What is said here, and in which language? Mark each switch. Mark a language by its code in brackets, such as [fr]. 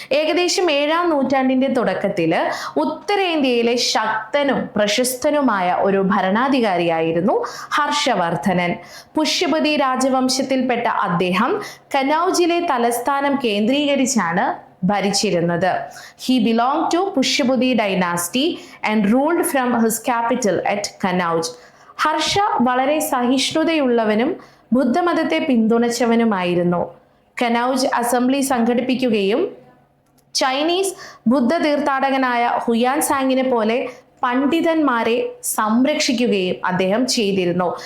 [ml] ഏകദേശം 7ാം നൂറ്റാണ്ടിന്റെ തുടക്കത്തിൽ ഉത്തരേന്ത്യയിലെ ശക്തനും പ്രശസ്തനുമായ ഒരു ഭരണാധികാരിയായിരുന്നു ഹർഷവർദ്ധനൻ. പുഷ്യപതി രാജവംശത്തിൽപ്പെട്ട അദ്ദേഹം കനൗജിലെ തലസ്ഥാനം കേന്ദ്രീകരിച്ചാണ് ഭരിച്ചിരുന്നത്. [en] He belonged to Pushyabudi dynasty and ruled from his capital at Kanauj. [ml] Harsh വളരെ സഹിഷ്ണുതയുള്ളവനും ബുദ്ധമതത്തെ പിന്തുണച്ചവനുമായിരുന്നു. കനൗജ് അസംബ്ലി സംഘടിപ്പിക്കുകയും ചൈനീസ് ബുദ്ധ തീർത്ഥാടകനായ ഹുയാൻസാങ്ങിനെ പോലെ പണ്ഡിതന്മാരെ സംരക്ഷിക്കുകയും അദ്ദേഹം ചെയ്തിരുന്നു.